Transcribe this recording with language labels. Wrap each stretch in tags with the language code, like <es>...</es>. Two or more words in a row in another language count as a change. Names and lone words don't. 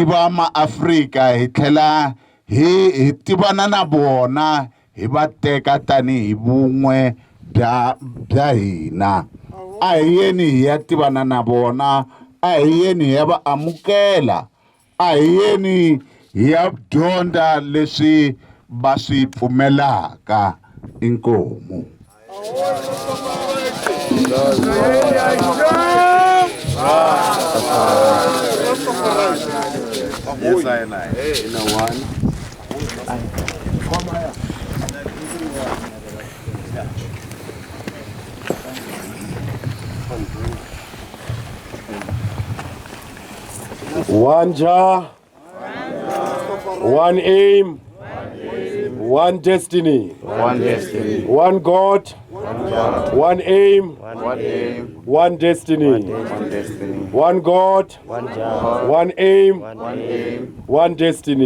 <ts>va maAfrika hi tlhela hi tivana na vona hi va teka tani hi vun'we bya hina a hi yeni hi ya tivana na vona a hi yeni hi ya va amukela a hi yeni hi ya dyondza leswi va swi pfumelaka inkomu.</ts> <en>Yes, I know. You know one. One Jah, one aim, one destiny, one God, one aim, one destiny, one God, one aim, one destiny.</en>